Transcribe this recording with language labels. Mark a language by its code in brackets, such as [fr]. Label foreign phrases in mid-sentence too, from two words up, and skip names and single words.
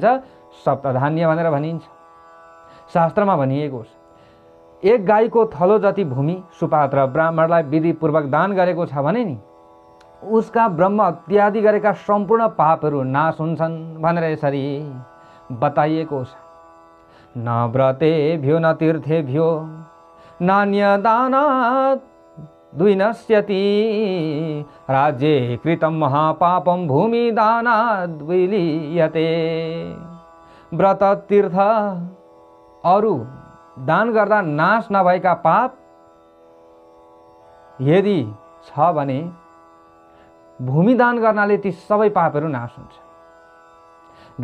[ne] सप्तधान्य भनेर भनिन्छ। शास्त्रमा भनिएको छ। एक गाईको थलो जति भूमि सुपात्र ब्राह्मणलाई विधिपूर्वक दान गरेको छ भने नि उसका ब्रह्म हत्यादि गरेका सम्पूर्ण पापहरू नाश हुन्छन् भनेर यसरी बताइएको छ। [sa] न व्रतेभ्यो न तीर्थेभ्यो नान्यदानात् द्विनश्यति राज्ये कृतं महापापं भूमिदानाद् विलीयते। [ne] व्रत तीर्थ अरू दान गर्दा नाश नभएका पाप यदि छ भने भूमि दान गर्नाले ती सबै पापहरू नाश हुन्छ।